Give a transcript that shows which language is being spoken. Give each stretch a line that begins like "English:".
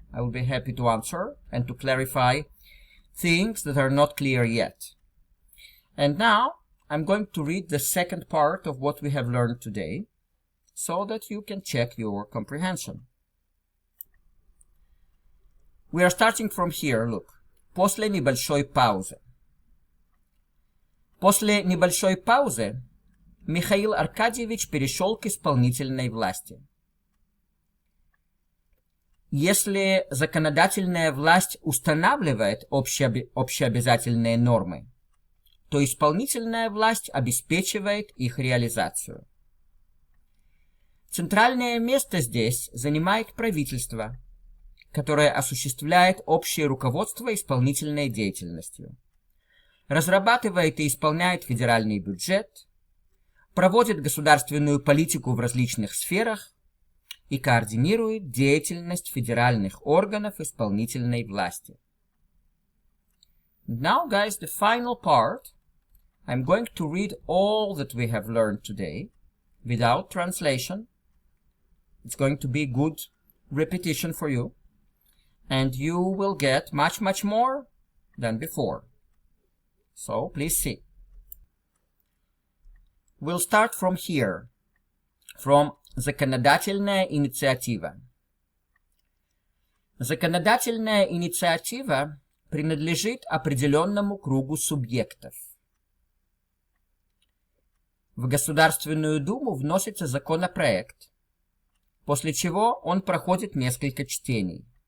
English: I will be happy to answer and to clarify things that are not clear yet. And now, I'm going to read the second part of what we have learned today, so that you can check your comprehension. We are starting from here, look.
Russian: После небольшой паузы. После небольшой паузы Михаил Аркадьевич перешел к исполнительной власти. Если законодательная власть устанавливает общеобязательные нормы, то исполнительная власть обеспечивает их реализацию. Центральное место здесь занимает правительство, которое осуществляет общее руководство исполнительной деятельностью. Разрабатывает и исполняет федеральный бюджет, проводит государственную политику в различных сферах и координирует деятельность федеральных органов исполнительной власти.
English: Now, guys, the final part. I'm going to read all that we have learned today without translation. It's going to be good repetition for you, and you will get much, much more than before. So, please see. We'll start from here, from
Russian: Законодательная инициатива. Законодательная инициатива принадлежит определенному кругу субъектов. В Государственную думу вносится законопроект, после чего он проходит несколько чтений.